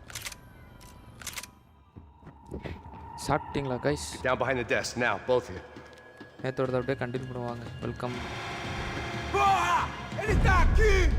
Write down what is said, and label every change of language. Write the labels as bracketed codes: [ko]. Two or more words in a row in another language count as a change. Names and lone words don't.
[ta] சாப்பிட்டீங்களா கைஸ்? [en] Get down behind the desk now, both of you. [ta] நேத்தோட அப்படியே கண்டினியூ பண்ணுவாங்க. வெல்கம். [pt] Ele tá aqui!